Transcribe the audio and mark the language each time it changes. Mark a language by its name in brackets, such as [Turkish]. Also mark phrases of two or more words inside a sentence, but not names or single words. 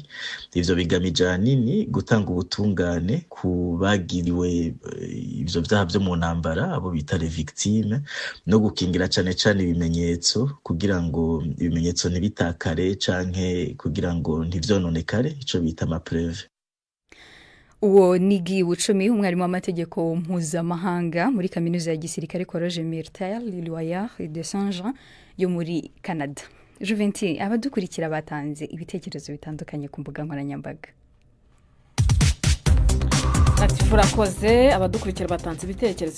[Rundi] Ivyo bigamije ahanini gutanga ubutungane ku bagiriwe ivyo vyaha vyo mu ntambara, abo bita [French] les victimes, [Rundi] no gukingira cane ibimenyetso kugira ngo ibimenyetso ntibitakare canke kugira ngo ntivyononekare, ico bita [French] ma preuve. [Rundi] Uwo ni Guy Bucumi, umwarimu w'amategeko mpuzamahanga muri kaminuza ya gisirikare Collège Martel Loyard de Saint-Jean yo muri Canada. Juventus, abadukurikira batanze ibitekerezo bitandukanye ku mbuga nkoranyambaga. Ati furakoze, abadukurikira batanze ibitekerezo.